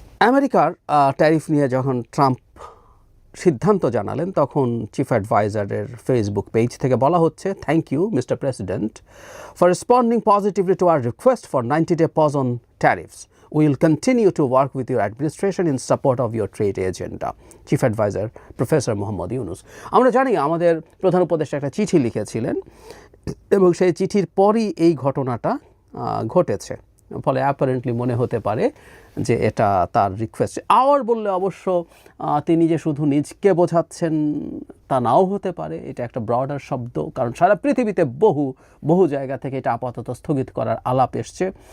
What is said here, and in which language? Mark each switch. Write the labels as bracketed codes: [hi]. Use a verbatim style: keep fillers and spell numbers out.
[bn] আমেরিকার ট্যারিফ নিয়ে যখন ট্রাম্প সিদ্ধান্ত জানালেন তখন চিফ অ্যাডভাইজারের ফেসবুক পেজ থেকে বলা হচ্ছে, [en] Thank you mister president for responding positively to our request for ninety day pause on tariffs. We will continue to work with your administration in support of your trade agenda. Chief Advisor Professor Muhammad Yunus. [bn] আমরা জানি আমাদের প্রধান উপদেষ্টা একটা চিঠি লিখেছিলেন এবং সেই চিঠির পরই এই ঘটনাটা ঘটেছে, ফলে অ্যাপারেন্টলি মনে হতে পারে যে এটা তার রিকোয়েস্ট। আওয়ার বললে অবশ্য তিনি যে শুধু নিজকে বোঝাচ্ছেন তা নাও হতে পারে, এটা একটা ব্রডার শব্দ, কারণ সারা পৃথিবীতে বহু বহু জায়গা থেকে এটা আপাতত স্থগিত করার আলাপ এসছে।